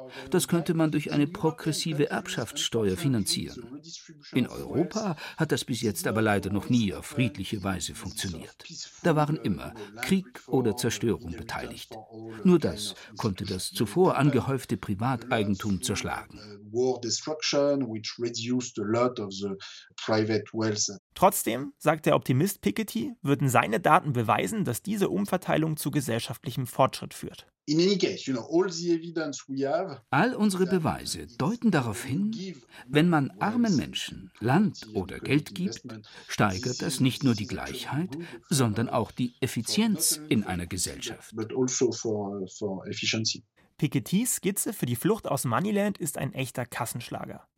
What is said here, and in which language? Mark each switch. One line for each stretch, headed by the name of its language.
German: Das könnte man durch eine progressive Erbschaftssteuer finanzieren. In Europa hat das bis jetzt aber leider noch nie auf friedliche Weise funktioniert. Da waren immer Krieg oder Zerstörung beteiligt. Nur das konnte das zuvor angehäufte Privateigentum zerschlagen.
English: Which reduced a lot of the private wealth.
German: Trotzdem, sagt der Optimist Piketty, würden seine Daten beweisen, dass diese Umverteilung zu gesellschaftlichem Fortschritt führt.
English: In any case, you know, all the evidence we have,
German: all unsere Beweise deuten darauf hin, wenn man armen Menschen Land oder Geld gibt, steigert das nicht nur die Gleichheit, sondern auch die Effizienz in einer Gesellschaft.
English: But also for efficiency.
German: Pikettys Skizze für die Flucht aus Moneyland ist ein echter Kassenschlager.